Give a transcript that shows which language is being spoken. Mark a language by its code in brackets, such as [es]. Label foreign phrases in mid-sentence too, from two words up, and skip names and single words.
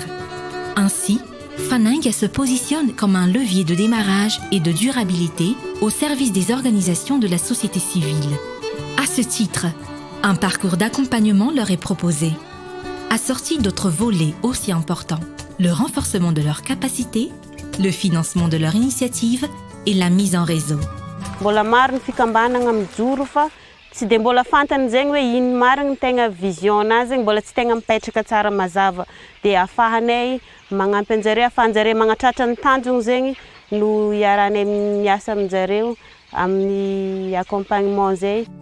[fr] Ainsi, Faneng se positionne comme un levier de démarrage et de durabilité au service des organisations de la société civile. À ce titre, un parcours d'accompagnement leur est proposé, assorti d'autres volets aussi importants, le renforcement de leurs capacités, le financement de leur initiative et la mise en réseau. [mg] Mbola marina fikambanana mijoro fa tsy dia mbola fantany zegny hoe ino marina tegna vision nazy zegny mbola tsy tegna mipetraka tsara mazava dia afahanay magnampy anjareo afahanjareo magnatratra ny tanjona zegny no iaranay miasa aminjareo amin'ny accompagnement zay.